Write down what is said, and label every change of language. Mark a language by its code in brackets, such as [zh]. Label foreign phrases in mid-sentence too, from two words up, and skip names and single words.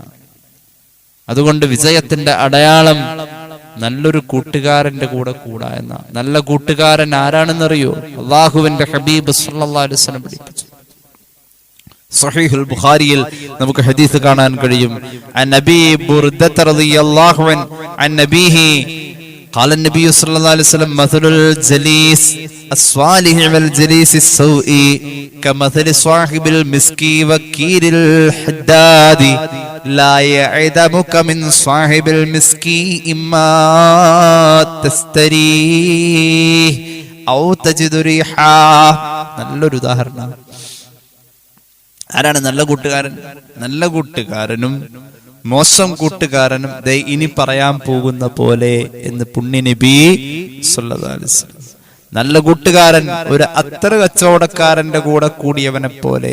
[ml] അതുകൊണ്ട് വിജയത്തിന്റെ അടയാളം നല്ലൊരു കൂട്ടുകാരന്റെ കൂടെ കൂടാ എന്ന. നല്ല കൂട്ടുകാരൻ ആരാണെന്നറിയോ? അല്ലാഹുവിന്റെ ഹബീബ് [ar] صلى الله عليه وسلم [ml] പഠിപ്പിച്ചു. സഹീഹുൽ ബുഖാരിയിൽ നമുക്ക് ഹദീസ് കാണാൻ കഴിയും. [ar] عن النبي بردة رضي الله عن نبيه قال النبي صلى الله عليه وسلم مثل الجليس الصالح والجليس السوء كمثل صاحب المسكي وكير الحداد لا يعدمك من صاحب المسكي إما تستريه أو تجد ريحا. [ml] നല്ലൊരു ഉദാഹരണം. ആരാണ് നല്ല കൂട്ടുകാരൻ? നല്ല കൂട്ടുകാരനും മോശം കൂട്ടുകാരനും ദേ ഇനി പറയാൻ പോകുന്ന പോലെ എന്ന് പുണ്യ നബി [ar] صلى الله عليه وسلم. [ml] നല്ല കൂട്ടുകാരൻ ഒരു അത്തറ് കച്ചവടക്കാരന്റെ കൂടെ കൂടിയവനെ പോലെ.